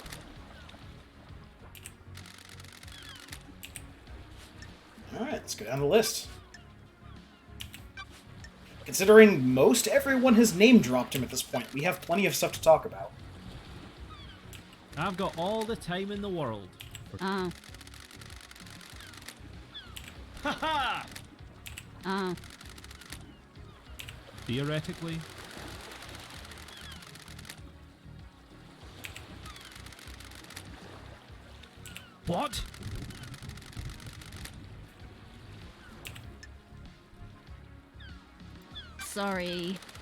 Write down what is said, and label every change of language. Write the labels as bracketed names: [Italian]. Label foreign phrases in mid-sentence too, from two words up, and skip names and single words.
[English] Alright, let's go down the list. Considering most everyone has name-dropped him at this point, we have plenty of stuff to talk about. I've got all the time in the world. Oh. Ha-ha! Oh. Theoretically. What? Sorry.